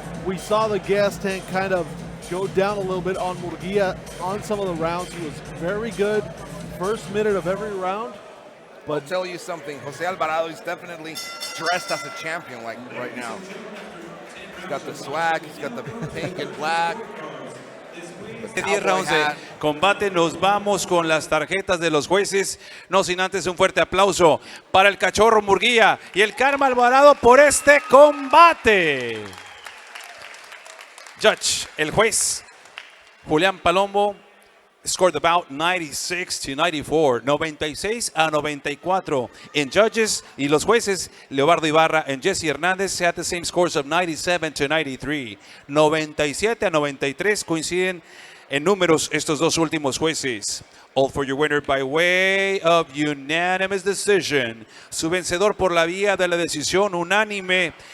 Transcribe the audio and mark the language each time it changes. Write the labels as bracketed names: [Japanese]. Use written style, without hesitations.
[English] We saw the gas tank kind of go down a little bit on Murguia on some of the rounds. He was very good first minute of every round. But I'll tell you something, Jose Alvarado is definitely dressed as a champion like right now. He's got the swag, he's got the pink and black. [Spanish] 10 rounds de combate, nos vamos con las tarjetas de los jueces, no sin antes un fuerte aplauso para el Cachorro Murguia y el Karma Alvarado por este combate. [English] Judge, [Spanish] el juez [English] Julián Palombo scored the bout 96-94, 96-94. In judges [Spanish] y los jueces [English] Leobardo Ibarra and Jesse Hernández had the same scores of 97-93. [Spanish] 97-93 coinciden en números estos dos últimos jueces. [English] All for your winner by way of unanimous decision. [Spanish] Su vencedor por la vía de la decisión unánime.